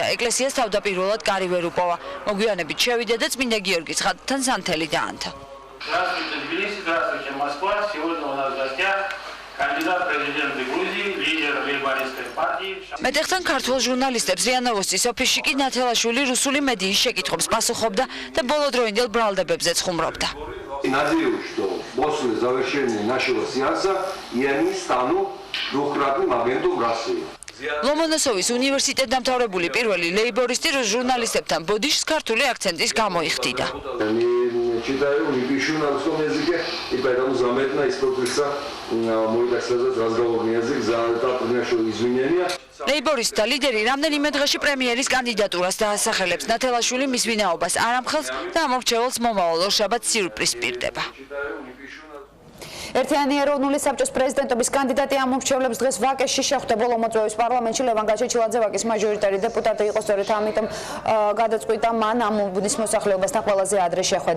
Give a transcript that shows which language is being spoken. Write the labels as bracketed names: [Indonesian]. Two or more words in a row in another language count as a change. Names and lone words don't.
[Georgian] ეკლესიას თავდაპირველად კარი ვერ უპოვა. მოგვიანებით შევიდა და წმინდა გიორგის ხატთან სანთელი დაანთა. მეტეხთან ქართველ ჟურნალისტებს რია ნოვოსტის ოფისში კი ნათელაშვილი რუსული მედიის შეკითხვებს პასუხობდა და ბოლოდროინდელ ბრალდებებზეც ხუმრობდა. [Russian] Надеюсь, что после завершения нашего сеанса я не стану двукратным агентом России. [Georgian] ლომონოსოვის უნივერსიტეტ დამთავრებული პირველი ლეიბორისტი ჟურნალისტებთან ბოდიშს ქართული აქცენტის გამო იხდიდა. [Russian] Читаю, не пишу на русском языке, и поэтому заметно испортился мой, так сказать, разговорный язык. За это приношу извинения. [Georgian] ლეიბორისტთა ლიდერი რამდენიმე დღეში პრემიერის კანდიდატურას დაასახელებს. ნათელაშვილი მის ვინაობას არ ამხელს და ამორჩეველს მომავალ ორშაბათს სიურპრიზი პირდება. ერთიანი ეროვნული საბჭოს პრეზიდენტობის კანდიდატი ამომრჩევლებს დღეს ვაკეში შეხვდა. ბოლო მოწვევის პარლამენტში ლევან გაჩეჩილაძე ვაკის მაჟორიტარი დეპუტატი იყო, სწორედ ამიტომ გადაწყვიტა მან ამ უბნის მოსახლეობასთან ყველაზე ადრე შეხვედრა.